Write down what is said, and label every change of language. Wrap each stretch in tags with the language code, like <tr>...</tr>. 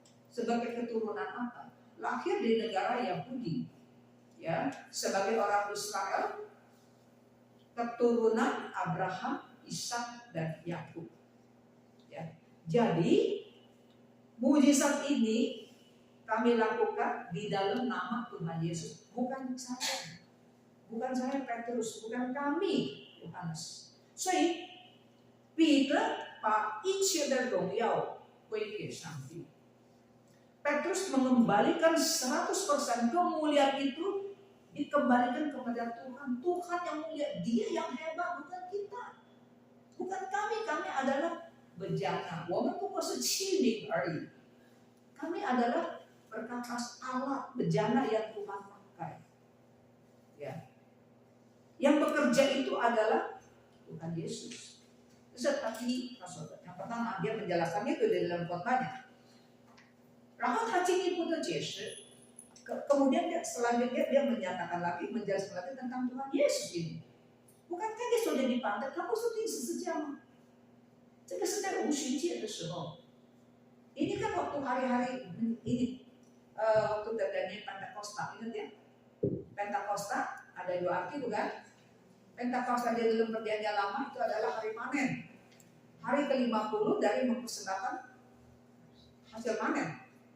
<id>Sebagai keturunan apa? Lahir di negara Yahudi, ya, sebagai orang Israel, keturunan Abraham, Ishak dan Yakub. Ya. Jadi mujizat ini kami lakukan di dalam nama Tuhan Yesus, bukan saya Petrus, bukan kami Yohanes.</id> <zh>所以彼得把一切的荣耀归给上帝。</zh> <id>Petrus mengembalikan 100% kemuliaan itu dikembalikan kepada Tuhan. Tuhan yang mulia, Dia yang hebat, bukan kita, bukan kami. Kami adalah bejana.</id> <zh>我们不过是器皿而已.</zh> <id>Kami adalah perkakas alat bejana yang Tuhan pakai. Ya. Yang bekerja itu adalah Tuhan Yesus. Tetapi yang pertama dia menjelaskannya itu di dalam khotbahnya.</id> <zh>然后他进一步的解释,</zh> <id>kemudian selanjutnya dia menyatakan lagi, menjelaskan lagi tentang Tuhan Yesus ini. Bukankah dia sudah dipanggil?</id> <zh>他不是钉十字架吗？这个是在无旬节的时候。</zh> <id>Ini kan waktu hari-hari ini, waktu terjadi Pentakosta, ingat ya? Pentakosta ada dua arti bukan? Pentakosta di dalam perjanjian lama itu adalah hari panen. Hari ke-50 dari mempersembahkan hasil panen.</id>